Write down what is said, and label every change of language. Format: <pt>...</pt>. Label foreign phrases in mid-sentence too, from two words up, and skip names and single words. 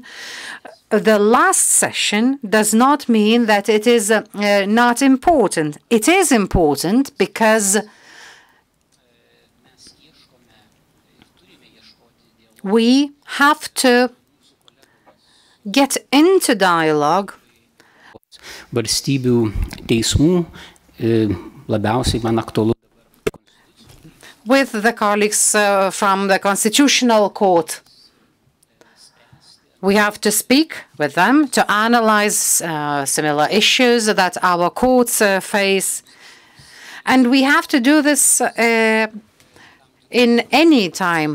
<en>The last session does not mean that it is not important. It is important because we have to get into dialogue</en> <lt>valstybių teismų, labiausiai man aktualu.</lt> <en>With the colleagues from the Constitutional Court. We have to speak with them to analyze similar issues that our courts face. And we have to do this in any time.</en>